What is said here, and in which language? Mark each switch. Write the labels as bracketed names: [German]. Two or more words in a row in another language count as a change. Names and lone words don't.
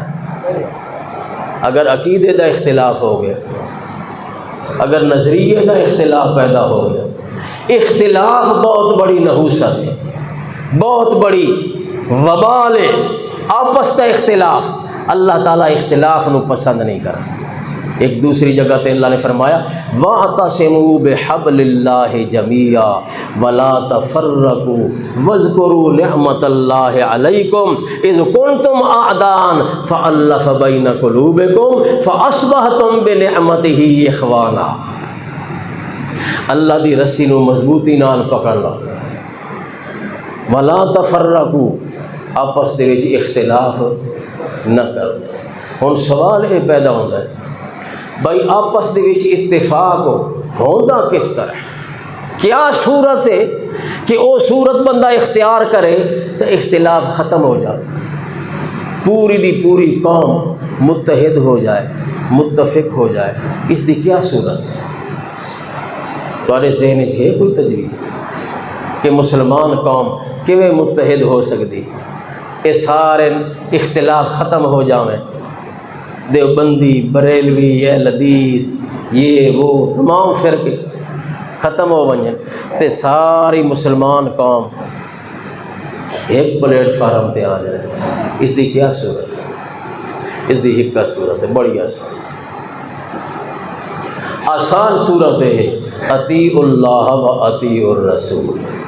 [Punjabi] اگر عقیدے دا اختلاف ہو گیا، اگر نظریے دا اختلاف پیدا ہو گیا، اختلاف بہت بڑی نحوست ہے، بہت بڑی وبال ہے، آپس کا اختلاف۔ اللہ تعالیٰ اختلاف نو پسند نہیں کرتا۔ ایک دوسری جگہ تے اللہ نے فرمایا [Arabic] وَاعْتَصِمُوا بِحَبْلِ اللَّهِ جَمِيعًا وَلَا تَفَرَّقُوا وَاذْكُرُوا نِعْمَةَ اللَّهِ عَلَيْكُمْ إِذْ كُنْتُمْ أَعْدَاءً فَأَلَّفَ بَيْنَ قُلُوبِكُمْ فَأَصْبَحْتُمْ بِنِعْمَتِهِ إِخْوَانًا۔ [Punjabi] اللہ دی رسی نو مضبوطی نال پکڑ لو، [Arabic] وَلَا تَفَرَّقُوا، [Punjabi] آپس دے وچ اختلاف نہ کرو۔ ہن سوال یہ پیدا ہوتا ہے بھائی آپس دے وچ اتفاق ہوندا کس طرح، کیا صورت ہے کہ وہ صورت بندہ اختیار کرے تو اختلاف ختم ہو جائے، پوری دی پوری قوم متحد ہو جائے، متفق ہو جائے؟ اس دی کیا صورت ہے؟ تھوڑے ذہن وچ ہے کوئی تجویز کہ مسلمان قوم کیویں متحد ہو سکتی؟ یہ سارے اختلاف ختم ہو جاویں، دیوبندی، بریلوی، اہل حدیث، یہ وہ تمام فرقے ختم ہو ونجن تے ساری مسلمان قوم ایک پلیٹ فارم تے آ جائے۔ اس دی کیا صورت ہے؟ اس دی حکا صورت ہے بڑی آسان۔ آسان صورت ہے [Arabic] اطیع اللہ و اطیع الرسول۔